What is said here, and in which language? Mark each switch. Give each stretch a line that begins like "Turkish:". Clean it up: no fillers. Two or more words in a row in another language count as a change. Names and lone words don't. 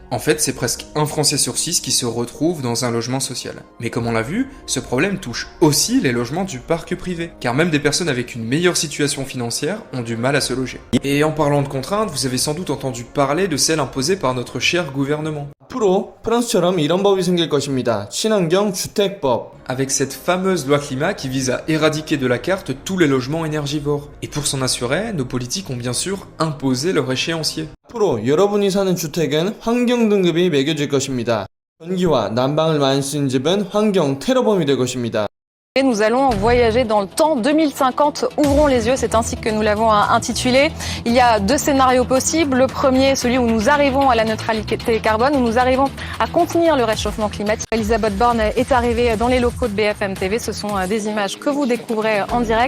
French: En fait, c'est presque un Français sur 6 qui se retrouve dans un logement social. Mais comme on l'a vu, ce problème touche aussi les logements du parc privé, car même des personnes avec une meilleure situation financière ont du mal à se loger. Et en parlant de contraintes, vous avez sans doute entendu parler de celles imposées par notre cher gouvernement.
Korean: 앞으로 프랑스처럼 이런 법이 생길 것입니다. 친환경 주택법.
French: Avec cette fameuse loi climat qui vise à éradiquer de la carte tous les logements énergivores. Et pour s'en assurer, nos politiques ont bien sûr imposé leur échéancier.
Korean: 앞으로 여러분이 사는 주택은 환경 등급이 매겨질 것입니다. 전기와 난방을 많이 쓰는 집은 환경 테러범이 될 것입니다.
French: Nous allons voyager dans le temps 2050, ouvrons les yeux, c'est ainsi que nous l'avons intitulé. Il y a 2 scénarios possibles. Le premier, celui où nous arrivons à la neutralité carbone, où nous arrivons à contenir le réchauffement climatique. Elisabeth Borne est arrivée dans les locaux de BFM TV. Ce sont des images que vous découvrez en direct.